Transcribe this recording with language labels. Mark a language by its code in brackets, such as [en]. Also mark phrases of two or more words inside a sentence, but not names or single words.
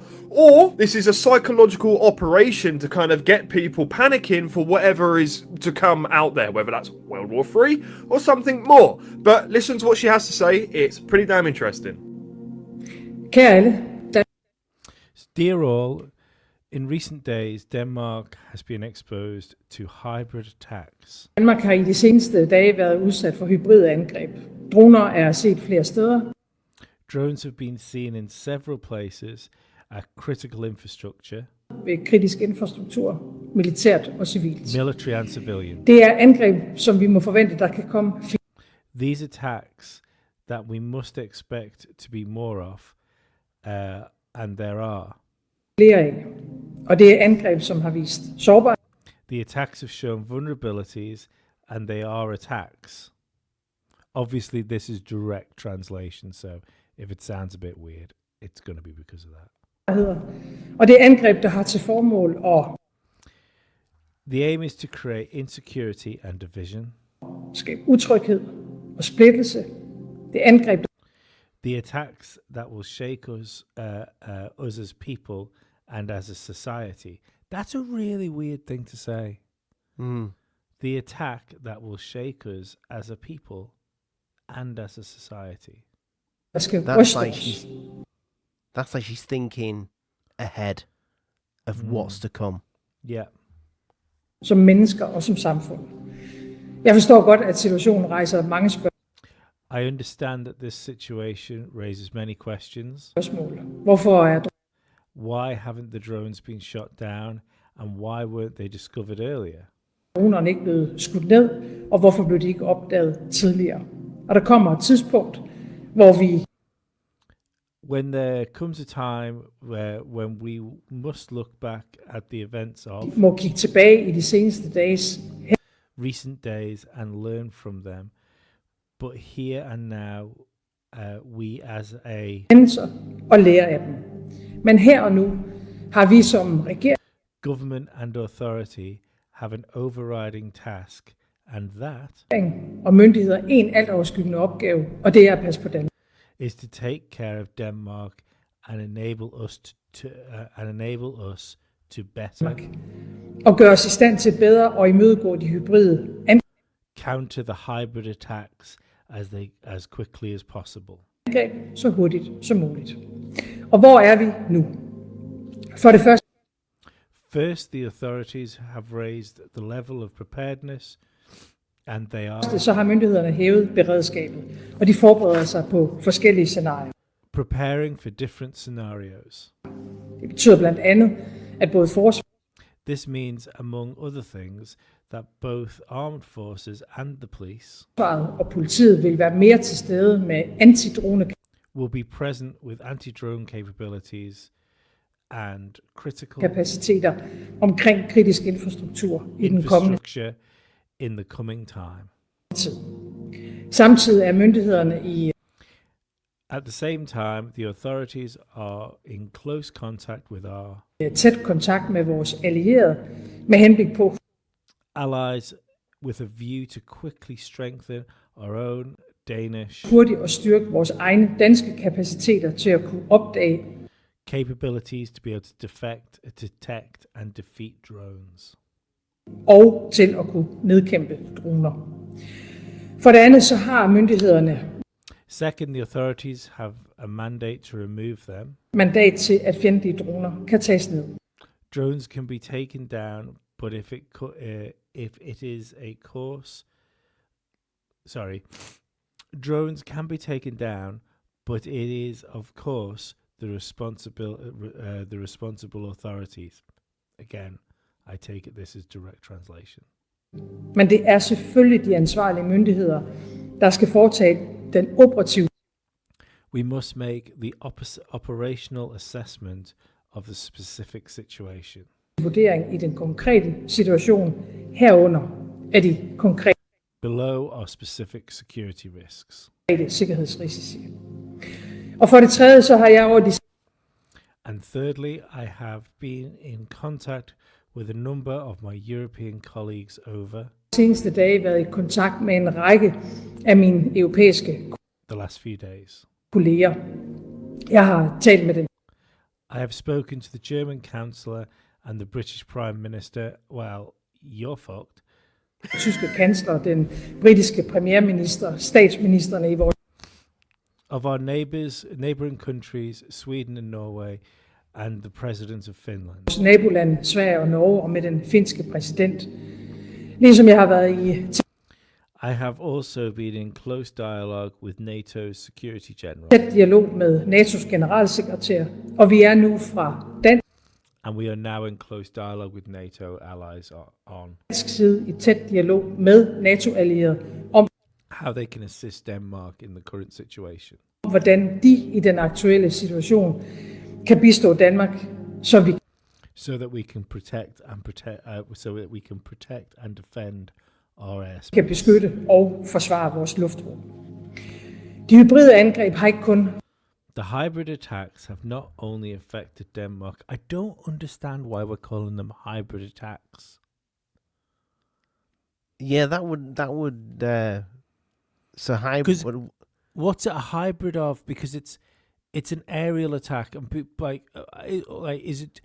[en] Or this is a psychological operation to kind of get people panicking for whatever is to come out there, whether that's World War III or something more. But listen to what she has to say. It's pretty damn interesting. Dear all, in recent days, Denmark has been exposed to hybrid attacks. [da] Danmark har i de seneste dage været udsat for hybride angreb. Droner er set flere steder. [en] Drones have been seen in several places at critical infrastructure, [da] Ved kritisk infrastruktur, militært og civilt. [en] military and civilian. [da] Det er angreb, som vi må forvente, der kan komme [en] These attacks that we must expect to be more of, and there are. [da] flere af. Og det er angreb, som har vist sårbarhed. [en] The attacks have shown vulnerabilities, and they are attacks. Obviously, this is direct translation, so if it sounds a bit weird, it's going to be because of that. [da] Og det er angreb, der har til formål at [en] The aim is to create insecurity and division. [da] skabe utryghed og splittelse. Det er angreb, [en] The attacks that will shake us, us as people and as a society. That's a really weird thing to say. Mm. The attack that will shake us as a people and as a society. [da] der skal [en] That's [da] ryste [en] like [da] os. [en] that's like she's thinking ahead of what's to come. Yeah. [da] Som mennesker og som samfund. Jeg forstår godt, at situationen rejser mange [en] I understand that this situation raises many questions. [da] spørgsmål. Hvorfor er [en] Why haven't the drones been shot down, and why weren't they discovered earlier? [da] dronerne ikke blevet skudt ned, og hvorfor blev de ikke opdaget tidligere? Og der kommer et tidspunkt, hvor vi [en] When there comes a time when we must look back at the events of [da] må kigge tilbage i de seneste dages [en] recent days and learn from them, but here and now, we as a [da] hændelser og lære af dem. Men her og nu har vi som regering [en] government and authority have an overriding task, and that [da] og myndigheder en altoverskyggende opgave, og det er at passe på Danmark. [en] is to take care of Denmark and enable us to better [da] Og gøre os i stand til bedre at imødegå de hybride [en] counter the hybrid attacks as quickly as possible. [da] angreb så hurtigt som muligt. Og hvor er vi nu? For det første [en] First, the authorities have raised the level of preparedness, and they are [da] så har myndighederne hævet beredskabet, og de forbereder sig på forskellige scenarier. [en] preparing for different scenarios. [da] Det betyder blandt andet, at både forsvaret [en] This means, among other things, that both armed forces and the police [da] og politiet vil være mere til stede med antidrone [en] will be present with anti-drone capabilities and critical [da] kapaciteter omkring kritisk infrastruktur i den kommende [en] infrastructure in the coming time. [da] tid. Samtidig er myndighederne i [en] At the same time, the authorities are in close contact with our [da] tæt kontakt med vores allierede med henblik på [en] allies with a view to quickly strengthen our own Danish [da] hurtigt at styrke vores egne danske kapaciteter til at kunne opdage [en] capabilities to be able to detect and defeat drones. [da] og til at kunne nedkæmpe droner. For det andet så har myndighederne [en] Second, the authorities have a mandate to remove them. [da] mandat til, at fjendtlige droner kan tages ned. [en] Drones can be taken down, but if it is a course, drones can be taken down, but it is of course the responsible authorities. Again, I take it this is direct translation. [da] Men det er selvfølgelig de ansvarlige myndigheder, der skal foretage den operative [en] We must make the operational assessment of the specific situation. [da] vurdering i den konkrete situation herunder af de konkrete [en] Below are specific security risks. [da] sikkerhedsrisici. Og for det tredje så har jeg over de [en] And thirdly, I have been in contact with a number of my European colleagues over [da] seneste dage været i kontakt med en række af mine europæiske [en] the last few days. [da] kolleger. Jeg har talt med den [en] I have spoken to the German Chancellor and the British Prime Minister. Well, you're fucked. [da] tyske kansler, den britiske premierminister, statsministerne i vores [en] Of our neighbouring countries, Sweden and Norway, and the president of Finland. [da] naboland, Sverige og Norge, og med den finske præsident. Ligesom jeg har været i [en] I have also been in close dialogue with NATO's Security General, [da] tæt dialog med NATO's generalsekretær, og vi er nu fra [en] and we are now in close dialogue with NATO allies on [da] dansk side i tæt dialog med NATO-allierede om, [en] how they can assist Denmark in the current situation, [da] hvordan de i den aktuelle situation kan bistå Danmark, så vi [en] so that we can protect and defend our airspace. [da] kan beskytte og forsvare vores luftrum. De hybride angreb har ikke kun [en] The hybrid attacks have not only affected Denmark. I don't understand why we're calling them hybrid attacks. Yeah, that would so hybrid. What's it a hybrid of? Because it's an aerial attack, and is it?